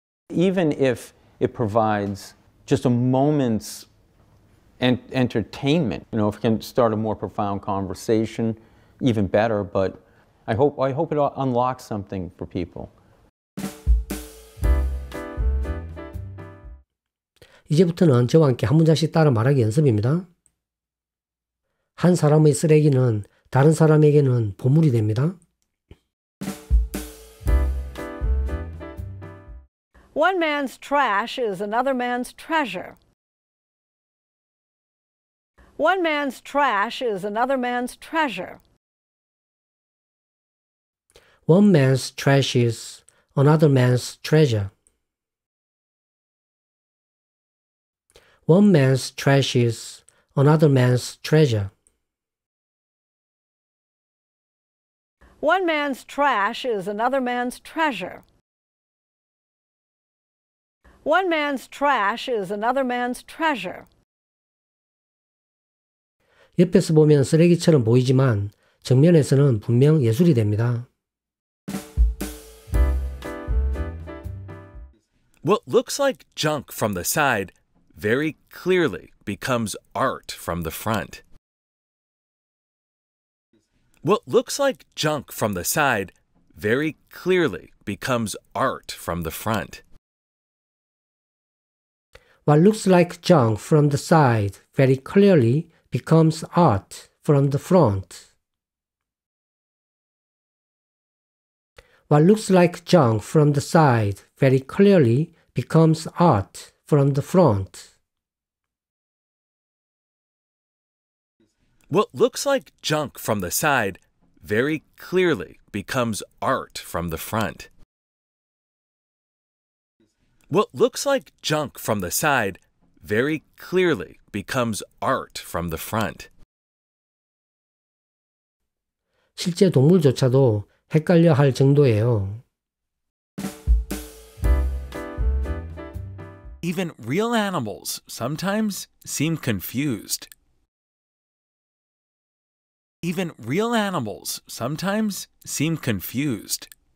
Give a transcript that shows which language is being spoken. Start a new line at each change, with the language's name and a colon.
English: Even if it provides just a moment's entertainment, you know, if we can start a more profound conversation, even better, but I hope it unlocks something for people.
Korean: 이제부터는 저와 함께 한 문장씩 따라 말하기 연습입니다. 한 사람의 쓰레기는 다른 사람에게는 보물이 됩니다.
English: One man's trash is another man's treasure. One man's trash is another man's treasure. One man's trash is another man's treasure. One man's trash is another man's treasure. One man's trash is another man's treasure. One man's trash is another man's treasure.
Korean: 옆에서 보면 쓰레기처럼 보이지만 정면에서는 분명 예술이 됩니다.
English: What looks like junk from the side very clearly becomes art from the front. What looks like junk from the side very clearly becomes art from the front. What looks like junk from the side very clearly becomes art from the front. What looks like junk from the side very clearly becomes art from the front. What looks like junk from the side very clearly becomes art from the front. What looks like junk from the side very clearly becomes art from the front.
Korean: 실제 동물조차도 헷갈려 할 정도예요.
English: Even real animals sometimes seem confused. Even real animals sometimes seem confused.